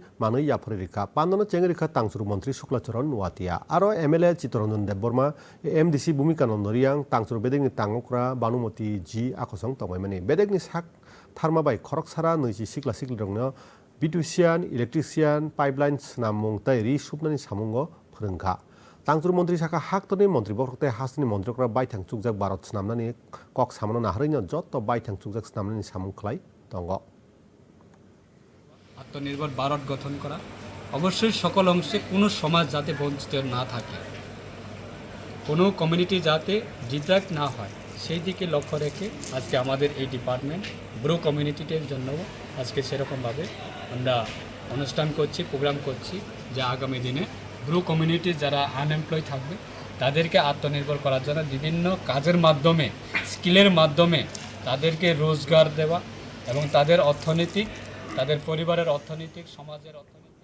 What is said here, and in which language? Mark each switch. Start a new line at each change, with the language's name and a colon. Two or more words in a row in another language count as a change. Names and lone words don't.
Turkic languages: manui yapore rika pandano chengri kha tangsuru mantri Suklacharan Watia aro MLA Chittaranjan Debborma MDC Bhumikanand Riang tangsuru bedek ni tangokra Banumoti G akosong tongmaimani bedek ni sak tharmabai khorok sara niji sikla sikli rongno Bitusian Electrician Pipelines namung tai ri supnani samungo phorengkha Tangsuru Mantri Saka Haktoni Mantri Borokte Hasni Mantrikra Baithang Chukjak Bharat Snamnani Kok Samano Naharino Joto Baithang Chukjak Snamnani Samung Khlai Tongo
Bangla: আত্মনির্ভর ভারত গঠন করা অবশ্যই সকল অংশে কোনো সমাজ যাতে বঞ্চিত না থাকে কোনো কমিউনিটি যাতে ডিট্রাক্ট না হয় সেই দিকে লক্ষ্য রেখে আজকে আমাদের এই ডিপার্টমেন্ট ব্রু কমিউনিটির জন্য আজকে সেরকমভাবে আমরা অনুষ্ঠান করছি প্রোগ্রাম করছি যে আগামী দিনে ব্রু কমিউনিটি যারা আনএমপ্লয় থাকবে তাদেরকে আত্মনির্ভর করার জন্য বিভিন্ন কাজের মাধ্যমে স্কিলের মাধ্যমে তাদেরকে রোজগার দেওয়া এবং তাদের অর্থনৈতিক তাদের পরিবারের অর্থনৈতিক সমাজের অর্থনৈতিক